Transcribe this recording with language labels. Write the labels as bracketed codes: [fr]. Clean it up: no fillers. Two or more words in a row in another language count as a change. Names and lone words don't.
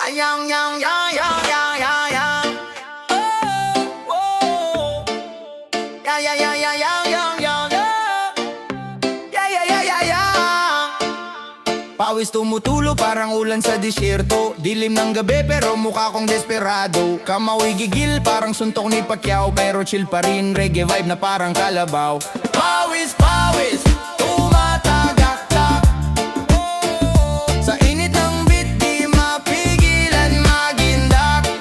[tl] Yang, yang, yang, yang, yang, yang, yang. Oh, oh. Yang, yang, yang, yang, yang, yang, yang. Yang, yang, yang, yang, yang. Pawis tumutulo parang ulan sa disyerto. Dilim ng gabi pero mukha kong desperado. Kamaway gigil parang suntok ni Pacquiao, pero chill pa rin, [en] reggae vibe [tl] na parang kalabaw. Pawis, pawis, tumatagaktak. Sa init ng beat di mapigilan magindak.